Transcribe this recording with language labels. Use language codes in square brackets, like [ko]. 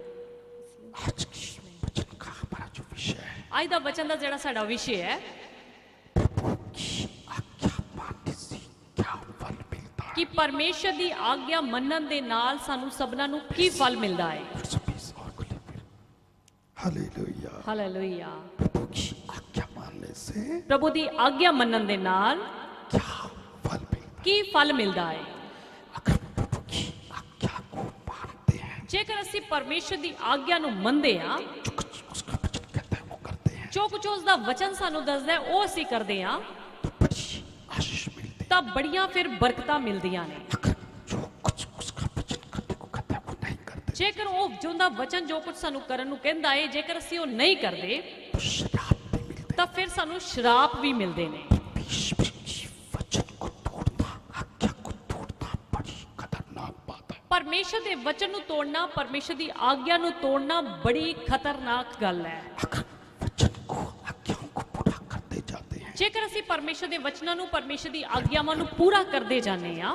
[hi] आज की वचन का हमारा जो विषय है, [pa] ਅੱਜ ਦਾ ਵਚਨ ਦਾ ਜਿਹੜਾ ਸਾਡਾ ਵਿਸ਼ੇ ਹੈ, [hi] प्रभु की आज्ञा मानने से क्या फल मिलता है। [pa] ਕਿ ਪਰਮੇਸ਼ਰ ਦੀ ਆਗਿਆ ਮੰਨਣ ਦੇ ਨਾਲ ਸਾਨੂੰ ਸਭਨਾਂ ਨੂੰ ਕੀ ਫਲ ਮਿਲਦਾ ਹੈ। [hi] वर्ष 20 और को लेकर हालेलुया। [pa] ਹਾਲੇਲੂਇਆ। [hi] प्रभु की आज्ञा मानने से [pa] ਪ੍ਰਭੂ ਦੀ ਆਗਿਆ ਮੰਨਣ ਦੇ ਨਾਲ [hi] क्या फल मिलता [pa] ਕੀ ਫਲ ਮਿਲਦਾ ਹੈ। [hi] है। अगर प्रभु की आज्ञा को मानते हैं, [pa] ਜੇਕਰ ਅਸੀਂ ਪਰਮੇਸ਼ਰ ਦੀ ਆਗਿਆ ਨੂੰ ਮੰਨਦੇ ਹਾਂ, [hi] जो कुछ उसका वचन कहता है वो करते हैं, [pa] ਜੋ ਕੁਝ ਉਸ ਦਾ ਵਚਨ ਸਾਨੂੰ ਦੱਸਦਾ ਹੈ ਉਹ ਅਸੀਂ ਕਰਦੇ ਹਾਂ, [hi] तो बड़ी आशीष मिलती है। [pa] ਤਾਂ ਬੜੀਆਂ ਫਿਰ ਬਰਕਤਾਂ ਮਿਲਦੀਆਂ ਨੇ। [hi] अगर जो कुछ उसका वचन करने को कहता है वो नहीं करते, [pa] ਜੇਕਰ ਉਹ ਜੋ ਦਾ ਵਚਨ ਜੋ ਕੁਝ ਸਾਨੂੰ ਕਰਨ ਨੂੰ ਕਹਿੰਦਾ ਹੈ, ਜੇਕਰ ਅਸੀਂ ਉਹ ਨਹੀਂ ਕਰਦੇ, [hi] तो शराब भी मिलते [pa] ਤਾਂ ਫਿਰ ਸਾਨੂੰ ਸ਼ਰਾਪ ਵੀ ਮਿਲਦੇ ਨੇ। [hi] हैं। ईश्वर की वचन को तोड़ना, आज्ञा को तोड़ना बड़ी खतरनाक बात है। [pa] ਪਰਮੇਸ਼ਰ ਦੇ ਵਚਨ ਨੂੰ ਤੋੜਨਾ, ਪਰਮੇਸ਼ਰ ਦੀ ਆਗਿਆ ਨੂੰ ਤੋੜਨਾ ਬੜੀ ਖਤਰਨਾਕ ਗੱਲ ਹੈ। [hi] अगर वचन को, आज्ञाओं को पूरा करते जाते हैं, [pa] ਜੇਕਰ ਅਸੀਂ ਪਰਮੇਸ਼ਰ ਦੇ ਵਚਨਾਂ ਨੂੰ, ਪਰਮੇਸ਼ਰ ਦੀ ਆਗਿਆਵਾਂ ਨੂੰ ਪੂਰਾ ਕਰਦੇ ਜਾਂਦੇ ਹਾਂ,